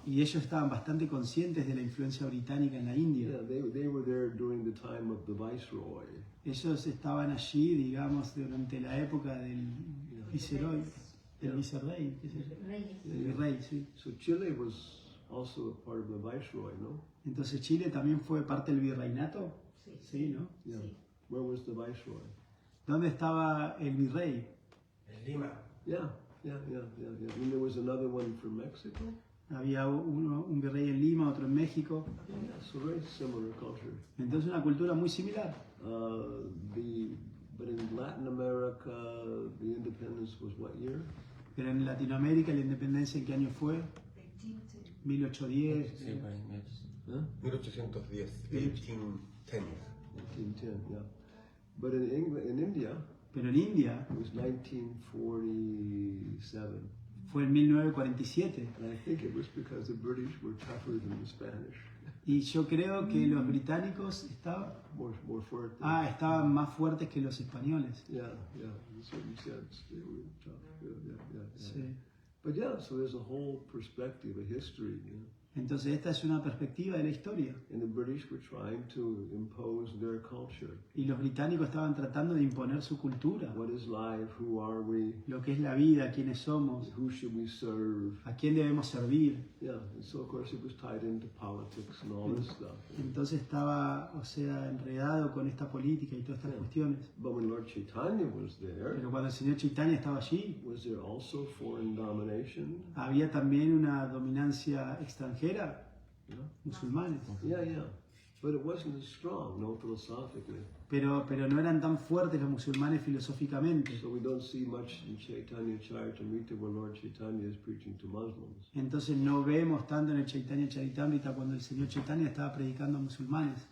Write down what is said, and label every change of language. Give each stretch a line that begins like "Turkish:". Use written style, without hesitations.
Spanish: Y ellos estaban bastante conscientes de la influencia británica en la India.
English: Yeah, they were there during the time of the Viceroy.
Spanish: Ellos estaban allí, digamos, durante la época del viceroy, del vicerrey, qué sé yo, del virrey, sí.
English: So Chile was also a part of the Viceroy, no?
Spanish: Entonces Chile también fue parte del virreinato, sí, ¿no?
English: Yeah. Where was the Viceroy?
Spanish: ¿Dónde estaba el virrey? En Lima.
English: Yeah. And there was another one for Mexico.
Spanish: Había un virrey en Lima, otro en México.
English: Yeah, so very similar culture.
Spanish: Entonces una cultura muy similar.
English: But in Latin America, the independence was what year?
Spanish: Pero en Latinoamérica, ¿la independencia en qué año fue?
English: 1810.
Spanish: Sí, por ahí, Huh?
English: 1810, 1810. 1810, yeah. But in India,
Spanish: Pero en India
English: it was 1947.
Spanish: fue en 1947.
English: And I think it was because the British were tougher than the Spanish.
Spanish: Y yo creo que los británicos estaban
English: More fuerte.
Spanish: estaban más fuertes que los españoles.
English: Yeah, in a certain sense, they were tough. Yeah.
Spanish: Sí.
English: But yeah, so there's a whole perspective, a history, you know.
Spanish: Entonces esta es una perspectiva de la historia.
English: And the British were trying to impose their culture.
Spanish: Y los británicos estaban tratando de imponer su cultura.
English: What is life? Who are we?
Spanish: Lo que es la vida, quiénes somos,
English: Who should we serve?
Spanish: a quién debemos servir.
English: Yeah, and so of course it was tied into politics and all this stuff.
Spanish: Entonces estaba, enredado con esta política y todas estas cuestiones.
English: But when Lord Chaitanya was there,
Spanish: Pero cuando el señor Chaitanya estaba allí,
English: was there also foreign domination?
Spanish: había también una dominancia extranjera,
English: Yeah.
Spanish: musulmanes.
English: Yeah. But it wasn't as strong, no, philosophically.
Spanish: Pero no eran tan fuertes los musulmanes filosóficamente.
English: So we don't see much in Chaitanya Charitamrita where Lord Chaitanya is preaching to Muslims.
Spanish: Entonces no vemos tanto en el Chaitanya Charitamrita cuando el señor Chaitanya estaba predicando a musulmanes.